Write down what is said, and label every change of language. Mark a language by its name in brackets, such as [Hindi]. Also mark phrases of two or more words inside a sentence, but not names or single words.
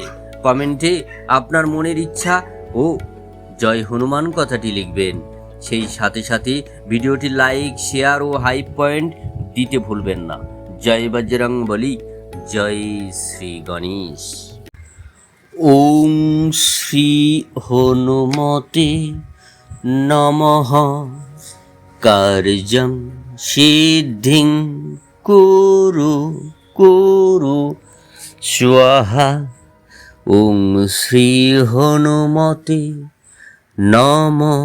[Bangla] কমেন্টে আপনার মনের ইচ্ছা ও জয় হনুমান কথাটি লিখবেন। সেই সাথে সাথে ভিডিওটি লাইক, শেয়ার ও [English] hype point [Bangla] দিতে ভুলবেন না। জয় বজরংবলী, জয় শ্রী গণেশ। [Sanskrit] ওম শ্রী হনুমতে নমঃ। কার্যং সিদ্ধিং কুরু কুরু স্বাহা। ওম শ্রী হনুমতে নমঃ।